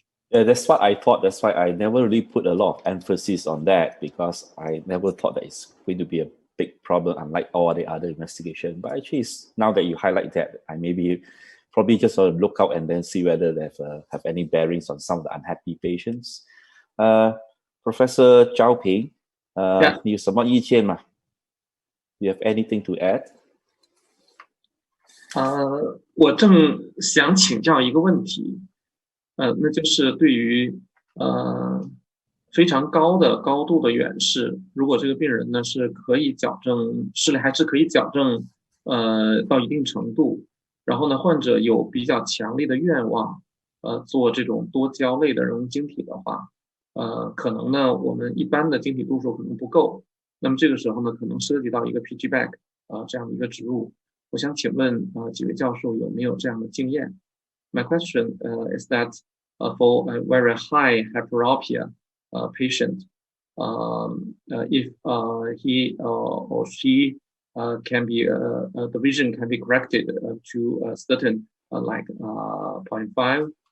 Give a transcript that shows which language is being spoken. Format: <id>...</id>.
<en>Yeah, that's what I thought. That's why I never really put a lot of emphasis on that, because I never thought that it's going to be a big problem, unlike all the other investigation. But actually, now that you highlight that, I probably just sort of look out and then see whether they have any bearings on some of the unhappy patients.</en> <zh>Professor Zhao Ping, 你有什么意见吗?</zh> <en>Do you have anything to add?</en> <zh>我正想请教一个问题。那就是对于非常高度的远视，如果这个病人呢是可以矫正视力，还是可以矫正到一定程度，然后呢患者有比较强烈的愿望做这种多焦类的人工晶体的话，可能呢我们一般的晶体度数可能不够，那么这个时候呢可能涉及到一个 PG back 这样的一个植入。我想请问几位教授有没有这样的经验？</zh> <en>My question is that for a very high hyperopia patient, if he or she can be the vision can be corrected to a certain like 0.5</en>